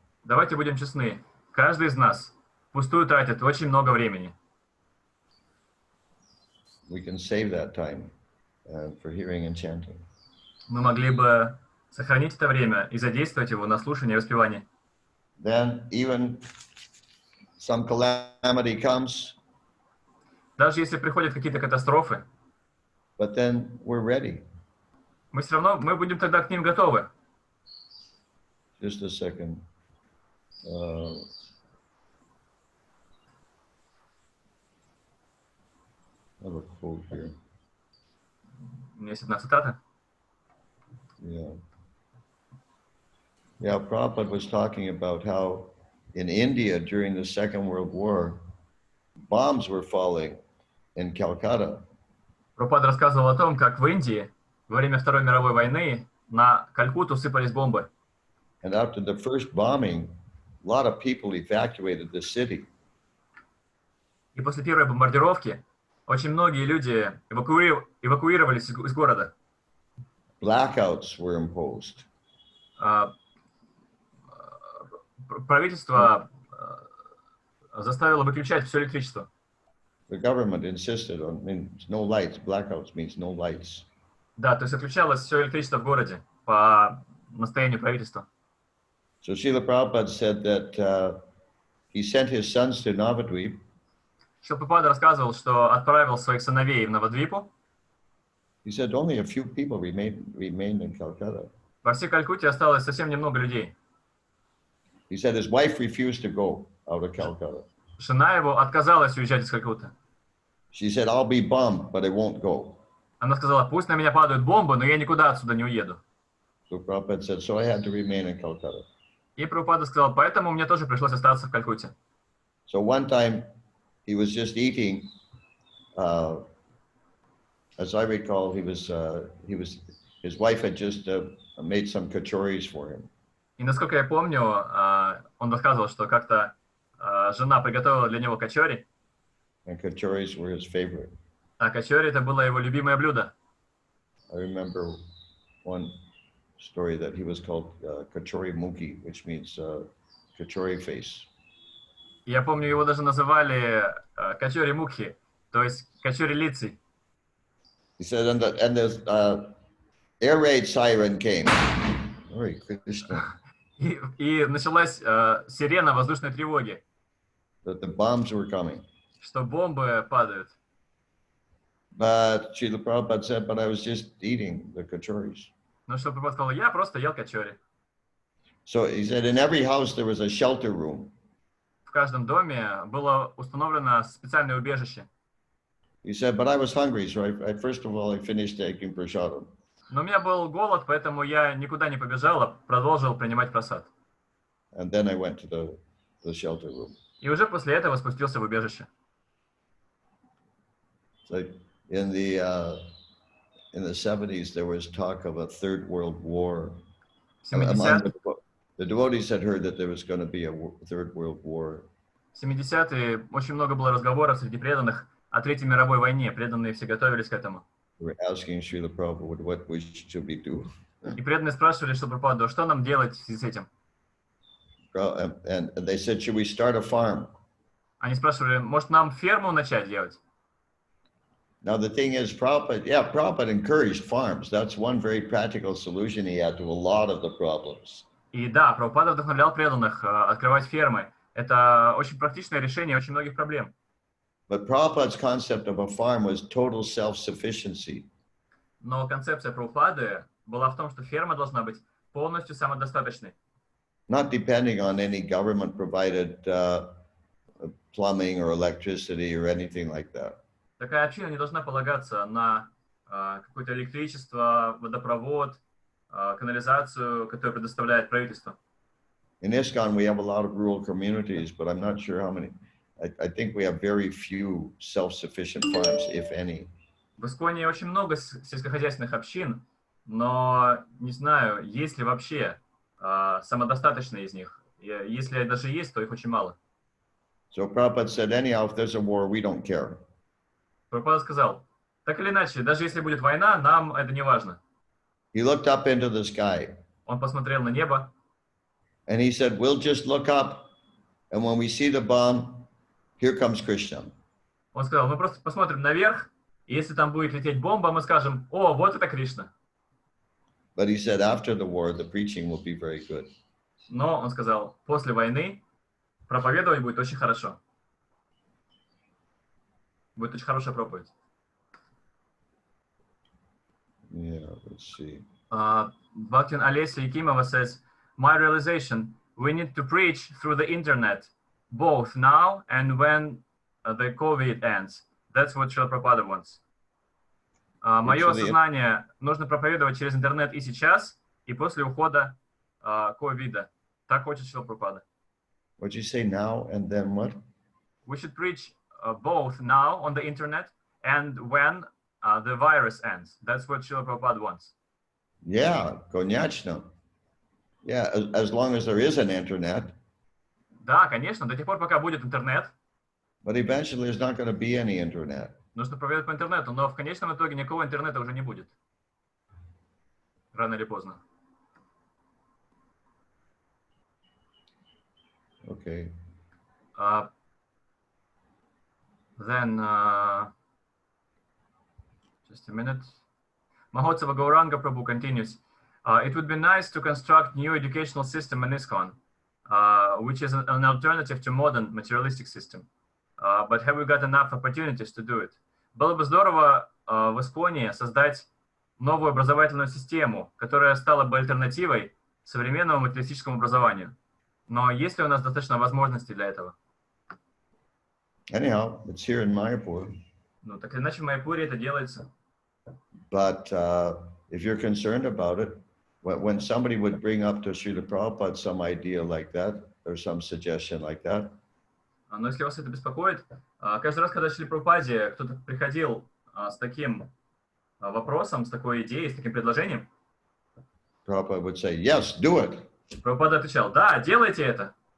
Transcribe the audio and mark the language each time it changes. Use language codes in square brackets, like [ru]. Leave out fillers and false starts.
[ru] Давайте будем честны. Каждый из нас впустую тратит очень много времени. [en] we can save that time for hearing and chanting. [ru] Мы могли бы сохранить это время и задействовать его на слушание и воспевание. [en] Then even some calamity comes, [ru] Даже если приходят какие-то катастрофы, [en] but then we're ready. [ru] мы все равно будем тогда к ним готовы. [en] Just a second. I have a quote here. [ru] У меня есть одна цитата. [en] Yeah. Yeah, Prabhupada was talking about how in India during the Second World War, bombs were falling in Calcutta. [ru] Прабхупада рассказывал о том, как в Индии во время Второй мировой войны на Калькутту сыпались бомбы. [en] And after the first bombing, a lot of people evacuated the city. [ru] И после первой бомбардировки очень многие люди эвакуировались из города. [en] Blackouts were imposed. [ru] Правительство заставило выключать все электричество. [en] The government insisted on no lights. Blackouts means no lights. [ru] Да, то есть отключалось все электричество в городе по настоянию правительства. [en] So Srila Prabhupada said that he sent his sons to Navadvip. [ru] Прабхупада рассказывал, что отправил своих сыновей в Навадвипу. [en] He said only a few people remained in Calcutta. [ru] Во всей Калькутте осталось совсем немного людей. [en] He said his wife refused to go out of Calcutta. [ru] Жена его отказалась уезжать из Калькутты. [en] She said, I'll be bummed, but I won't go. [ru] Она сказала, пусть на меня падают бомбы, но я никуда отсюда не уеду. [en] So Prabhupada said, so I had to remain in Calcutta. [ru] И Прабхупада сказал, поэтому мне тоже пришлось остаться в Калькутте. [en] So one time he was just eating, as I recall, his wife had just made some kachoris for him. [ru] И насколько я помню, он рассказывал, что как-то жена приготовила для него качори. [en] And kachoris were his favorite. [ru] А качори это было его любимое блюдо. [en] I remember one story that he was called Kachori Muki, which means Kachori face. [ru] Я помню, его даже называли качори мукхи, то есть качори лицей. [en] He said, and the air raid siren came. [sa] Hare Krishna. [ru] И началась сирена воздушной тревоги. [en] That the bombs were coming. [ru] Что бомбы падают. [en] But Srila Prabhupada said, but I was just eating the kachoris. [ru] Ну что Прабхупада сказал, я просто ел качори. [en] So he said, in every house there was a shelter room. [ru] В каждом доме было установлено специальное убежище. [en] He said, but I was hungry, so first of all I finished taking prasadam. [ru] Но у меня был голод, поэтому я никуда не побежал, а продолжил принимать просад. [en] And then I went to the shelter room. [ru] И уже после этого спустился в убежище. [en] So in the 70s, there was talk of a third world war. The devotees had heard that there was going to be a third world war. [ru] В 70-е очень много было разговоров среди преданных о Третьей мировой войне. Преданные все готовились к этому. [en] They were asking Srila Prabhupada, what should we do? [ru] И преданные спрашивали, что Прабхупаду, что нам делать с этим? [en] And they said, should we start a farm? [ru] Они спрашивали, может нам ферму начать делать? [en] Now the thing is, Prabhupada encouraged farms. That's one very practical solution he had to a lot of the problems. [ru] И да, Прабхупада вдохновлял преданных открывать фермы. Это очень практичное решение очень многих проблем. [en] But Prabhupada's concept of a farm was total self-sufficiency. [ru] Но концепция Прабхупады была в том, что ферма должна быть полностью самодостаточной. [en] Not depending on any government-provided plumbing or electricity or anything like that. [ru] Такая община не должна полагаться на какое-то электричество, водопровод, канализацию, которую предоставляет правительство. [en] In ISKCON, we have a lot of rural communities, but I'm not sure how many. I think we have very few self-sufficient farms, if any. [ru] В Исконе очень много сельскохозяйственных общин, но не знаю, есть ли вообще самодостаточные из них. Если даже есть, то их очень мало. [en] So Prabhupada said, anyhow, if there's a war, we don't care. [ru] Прабхупада сказал, так или иначе, даже если будет война, нам это не важно. [en] He looked up into the sky. [ru] Он посмотрел на небо. [en] And he said, we'll just look up, and when we see the bomb, here comes Krishna. [ru] Он сказал, мы просто посмотрим наверх, И если там будет лететь бомба, мы скажем: о, вот это Кришна. [en] But he said after the war, the preaching will be very good. [ru] Но он сказал, после войны проповедовать будет очень хорошо. Будет очень хорошая проповедь. [en] Yeah, let's see. Bhaktin Alessia Yakimova says, my realization, we need to preach through the internet, both now and when the COVID ends. That's what Srila Prabhupada wants. [ru] Мое осознание, нужно проповедовать через интернет и сейчас, и после ухода ковида. Так хочет Srila Prabhupada. [en] What'd you say, now and then what? We should preach both now on the internet and when the virus ends. That's what Srila Prabhupada wants. Yeah, [ru] конечно. [en] Yeah, as long as there is an internet. [ru] Да, конечно, до тех пор, пока будет интернет. But eventually there's not going to be any internet. Нужно проповедовать по интернету, но в конечном итоге никакого интернета уже не будет. Рано или поздно. [en] Okay. Then, just a minute. Mahotsava Gauranga Prabhu continues. It would be nice to construct new educational system in ISKCON, which is an alternative to modern materialistic system. But have we got enough opportunities to do it? [ru] Было бы здорово в Исконе создать новую образовательную систему, которая стала бы альтернативой современному материалистическому образованию. Но есть ли у нас достаточно возможностей для этого? [en] Anyhow, it's here in Mayapur. [ru] Ну, так или иначе в Майяпуре это делается. [en] But if you're concerned about it, when somebody would bring up to Srila Prabhupada some idea like that, or some suggestion like that, [ru] Но если вас это беспокоит, каждый раз, когда Шрила Прабхупаде кто-то приходил с таким вопросом, с такой идеей, с таким предложением, [en] Prabhupada would say, yes, do it. [ru] Прабхупада отвечал: да, делайте это.